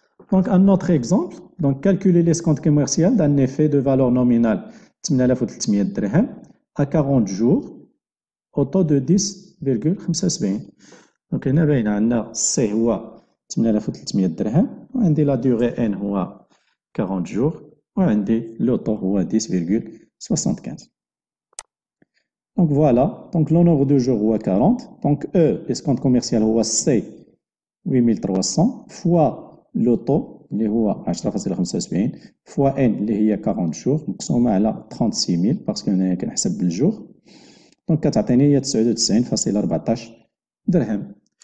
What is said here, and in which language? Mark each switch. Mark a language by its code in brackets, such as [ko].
[fr] Donc, un autre exemple, donc calculer l'escompte commercial d'un effet de valeur nominale 8300 dirham à 40 jours au taux de 10,75. [ar] Donc, هنا باينة عندنا C هو 8300 درهم وعندي la durée N هو 40 jours وعندي le taux هو 10,75. [fr] Donc voilà, donc le nombre de jours هو 40. Donc E, l'escompte commercial هو C 8300 fois le taux اللي هو 10,75 fois N اللي هي 40 jours [ar] مقسومة على 36000 باسكو هنايا كنحسب بالجور. دونك كتعطيني هي 99,14 درهم.